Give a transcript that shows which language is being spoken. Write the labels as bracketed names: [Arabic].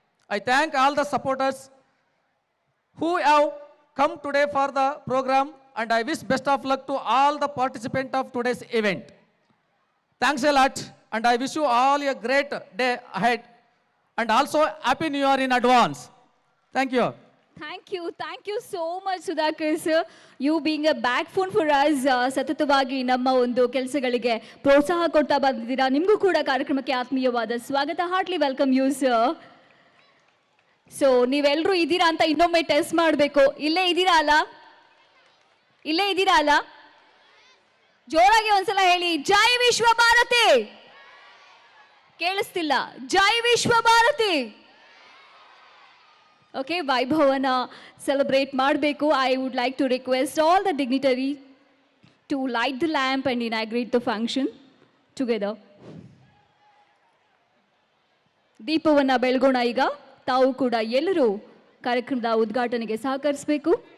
[English] I thank all the supporters who have come today for the program, and I wish best of luck to all the participants of today's event. Thanks a lot, and I wish you all a great day ahead, and also Happy New Year in advance. Thank you. Thank you so much, Sudhakar sir. You being a backbone for us, [Kannada] ಸತತವಾಗಿ ನಮ್ಮ ಒಂದು ಕೆಲಸಗಳಿಗೆ ಪ್ರೋತ್ಸಾಹ ಕೊಡ್ತಾ ಬಂದಿದ್ದೀರಾ. ನಿಮಗೂ ಕೂಡ ಕಾರ್ಯಕ್ರಮಕ್ಕೆ ಆತ್ಮೀಯವಾದ ಸ್ವಾಗತ. [English] Heartly welcome you sir. [Kannada] So ನೀವೆಲ್ಲರೂ ಇದ್ದೀರಾ ಅಂತ ಇನ್ನೊಮ್ಮೆ ಟೆಸ್ಟ್ ಮಾಡಬೇಕು. ಇಲ್ಲೇ ಇದ್ದೀರಾ ಅಲ್ಲ? ಇಲ್ಲೇ ಇದ್ದೀರಾ ಅಲ್ಲ? ಜೋರಾಗಿ ಒಂದ್ಸಲ ಹೇಳಿ, ಜೈ ವಿಶ್ವ ಭಾರತಿ. ಕೇಳಿಸ್ತಿಲ್ಲ. ಜೈ ವಿಶ್ವ ಭಾರತಿ. [English] Okay, Vaibhavana celebrate ಮಾಡಬೇಕು. I would like to request all the dignitary to light the lamp and inaugurate the function together. [Kannada] ದೀಪವನ್ನು ಬೆಳಗೋಣ ಈಗ. ತಾವು ಕೂಡ ಎಲ್ಲರೂ ಕಾರ್ಯಕ್ರಮದ ಉದ್ಘಾಟನೆಗೆ ಸಹಕರಿಸಬೇಕು.